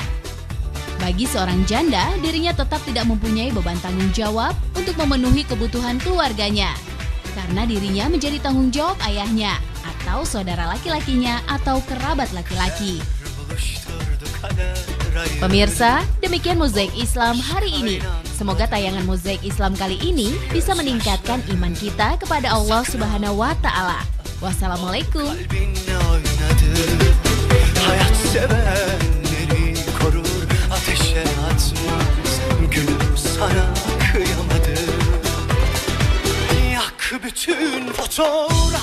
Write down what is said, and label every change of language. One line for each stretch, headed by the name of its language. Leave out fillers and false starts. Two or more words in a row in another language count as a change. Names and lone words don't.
Indonesian: Bagi seorang janda, dirinya tetap tidak mempunyai beban tanggung jawab untuk memenuhi kebutuhan keluarganya, karena dirinya menjadi tanggung jawab ayahnya, atau saudara laki-lakinya, atau kerabat laki-laki. Pemirsa, demikian Mozaik Islam hari ini. Semoga tayangan Mozaik Islam kali ini bisa meningkatkan iman kita kepada Allah
Arabic: سبحانه وتعالى.
Indonesian: Wassalamualaikum.
Turkish: Hayat sevenleri korur, ateşe atmaz. Gülüm sana kıyamadım. Yak bütün fotoğrafları.